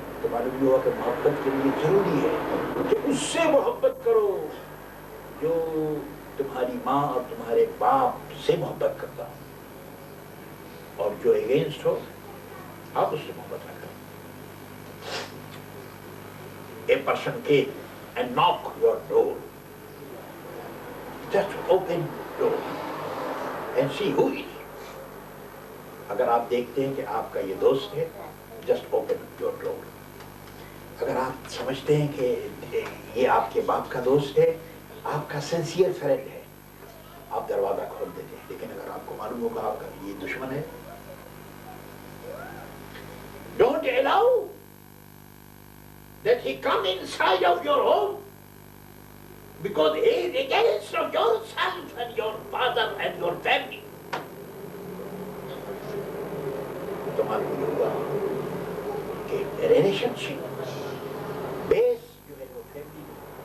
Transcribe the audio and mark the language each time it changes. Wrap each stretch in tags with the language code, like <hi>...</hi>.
<ur>معلوم ہوا کہ محبت کے لیے ضروری ہے کہ اس سے محبت کرو جو تمہاری ماں اور تمہارے باپ سے محبت کرتا ہو، اور جو اگینسٹ ہو آپ اس سے محبت نہ کرو.</ur> <en>A person came and knocked your door. Just open the door and see who is.</en> <ur>اگر آپ دیکھتے ہیں کہ آپ کا یہ دوست ہے،</ur> <en>just open your door.</en> <ur>اگر آپ سمجھتے ہیں کہ یہ آپ کے باپ کا دوست ہے، آپ کا سنسیئر فرینڈ ہے، آپ دروازہ کھول دیتے ہیں. لیکن اگر آپ کو معلوم ہوگا آپ کا یہ دشمن ہے،</ur> <en>don't allow that he come inside of your home because he is against of yourself and your father and your family.</en> <ur>تو معلوم ہوگا کہ ریلیشن شپ بیس جو ہے وہ فیملی میں.</ur>